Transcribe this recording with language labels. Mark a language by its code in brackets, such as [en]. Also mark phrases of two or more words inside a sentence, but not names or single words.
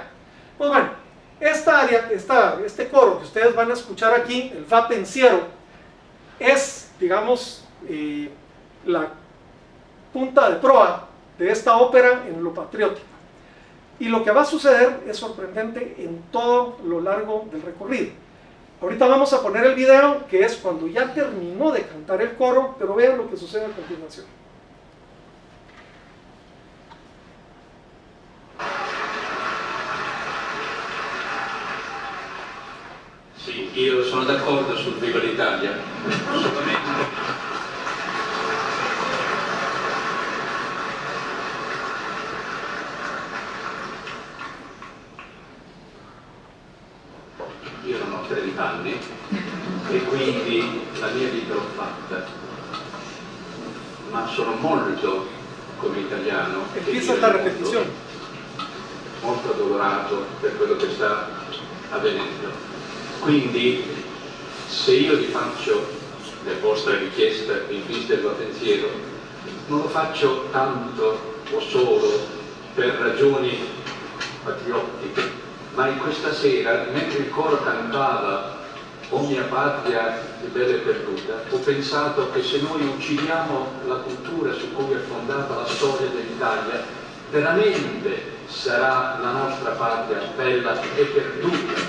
[es] Pues bueno, este coro que ustedes van a escuchar aquí, el Fa Pensiero, es, digamos, la punta de proa de esta ópera en lo patriótico. Y lo que va a suceder es sorprendente en todo lo largo del recorrido. Ahorita vamos a poner el video, que es cuando ya terminó de cantar el coro, pero vean lo que sucede a continuación. [it] Sì, io sono d'accordo sul Viva l'Italia, assolutamente. Io non ho 30 anni e quindi la mia vita l'ho fatta, ma sono molto, come italiano, [es] Empieza la repetición. [it] molto addolorato per quello che sta avvenendo. Quindi se io vi faccio le vostre richieste in vista del pensiero, non lo faccio tanto o solo per ragioni patriottiche, ma in questa sera, mentre il coro cantava "O mia patria di bella e perduta", ho pensato che se noi uccidiamo la cultura su cui è fondata la storia dell'Italia, veramente sarà la nostra patria bella e perduta.